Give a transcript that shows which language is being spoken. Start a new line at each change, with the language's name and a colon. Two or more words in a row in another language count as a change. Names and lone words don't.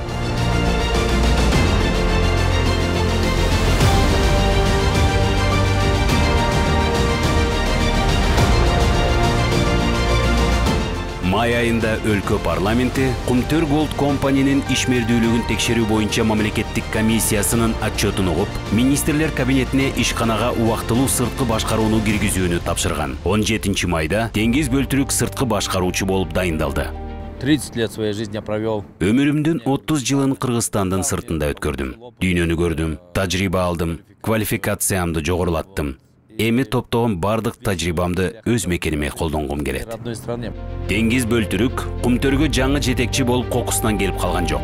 Kyrgyz: Май айында өлкө парламенти Кумтөр Голд компаниянын ишмердүүлүгүн текшерүү боюнча мамлекеттик комиссиясынын отчетун угуп, министрлер кабинетине ишканага убактылуу сырткы башкарууну киргизүүнү тапшырган. 17 майда Теңиз Бөлтүрүк сырткы башкаруучу болуп дайындалды.
Russian: 30 лет своей жизни провел.
Kyrgyz: Өмүрүмдүн 30 жылын Кыргызстандын сыртында өткөрдүм. Дүйнөнү көрдүм, тажрыйба алдым, квалификациямды жогорулаттым. Эми топтогон бардык тажрыйбамды өз мекениме колдонгум келет. Теңиз Бөлтүрүк Кумтөргө жаңы жетекчи болуп кокусунан келип калган жок.